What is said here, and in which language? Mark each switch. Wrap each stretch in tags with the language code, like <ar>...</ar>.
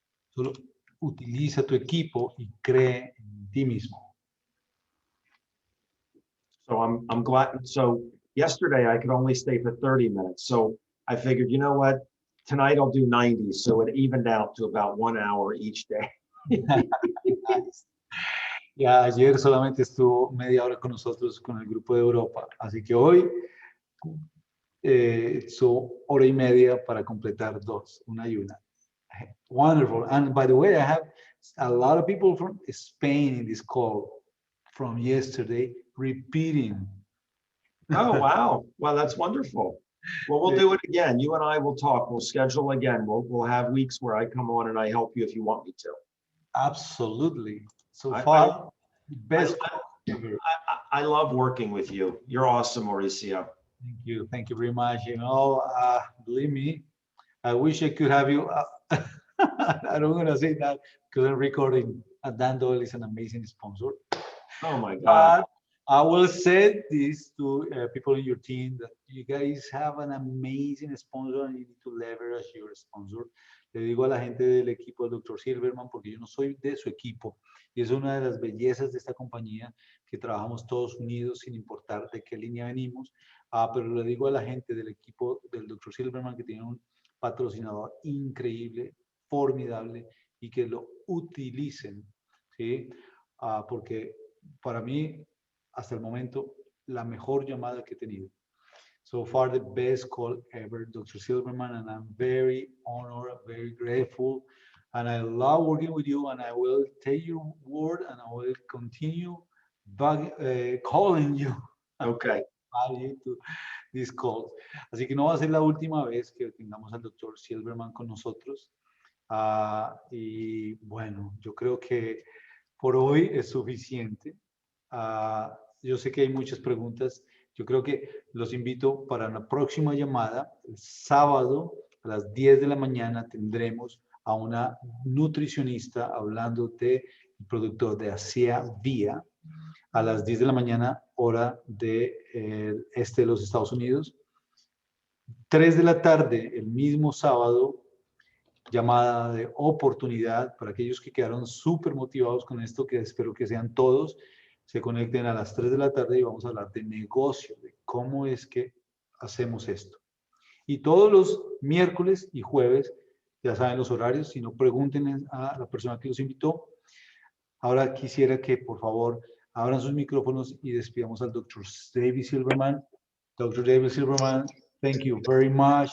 <es>Solo utiliza tu equipo y cree en ti mismo.</es> <en>So I'm glad. So yesterday I could only stay for 30 minutes. So I figured, you know what? Tonight I'll do 90. So it evened out to about 1 hour each day. Nice.</en> <es>Ya ayer solamente estuvo media hora con nosotros, con el grupo de Europa. Así que hoy son hora y media para completar dos, una y una.</es> <en>Wonderful. And by the way, I have a lot of people from Spain in this call from yesterday repeating. Oh, wow. Well, that's wonderful. Well, we'll do it again. You and I will talk. We'll schedule again. We'll have weeks where I come on and I help you if you want me to. Absolutely. So far, best. I love working with you. You're awesome, Mauricio. Thank you. Thank you very much. You know, believe me, I wish I could have you. I don't want to say that because I'm recording. Dan Doyle is an amazing sponsor. Oh my God. But I will say this to people in your team that you guys have an amazing sponsor and you need to leverage your sponsor.</en> <es>Le digo a la gente del equipo del Dr. Silverman porque yo no soy de su equipo y es una de las bellezas de esta compañía que trabajamos todos unidos sin importar de qué línea venimos. Pero le digo a la gente del equipo del Dr. Silverman que tiene un patrocinador increíble, formidable y que lo utilicen, ¿sí? Porque para mí hasta el momento la mejor llamada que he tenido.</es> <en>So far, the best call ever, Dr. Silverman, and I'm very honored, very grateful, and I love working with you, and I will take your word, and I will continue calling you. Okay. To these calls.</en> <es>Así que no va a ser la última vez que tengamos al Dr. Silverman con nosotros. Y bueno, yo creo que por hoy es suficiente. Yo sé que hay muchas preguntas. Yo creo que los invito para la próxima llamada. El sábado a las 10 de la mañana tendremos a una nutricionista hablando del producto de Asia Vía a las 10 de la mañana, hora de este de los Estados Unidos. 3 de la tarde, el mismo sábado, llamada de oportunidad para aquellos que quedaron súper motivados con esto, que espero que sean todos. Se conecten a las 3 de la tarde y vamos a hablar de negocio, de cómo es que hacemos esto. Y todos los miércoles y jueves, ya saben los horarios, si no pregunten a la persona que los invitó. Ahora quisiera que por favor abran sus micrófonos y despidamos al Dr. David Silverman. Dr.</es> <en>David Silverman, thank you very much.</en>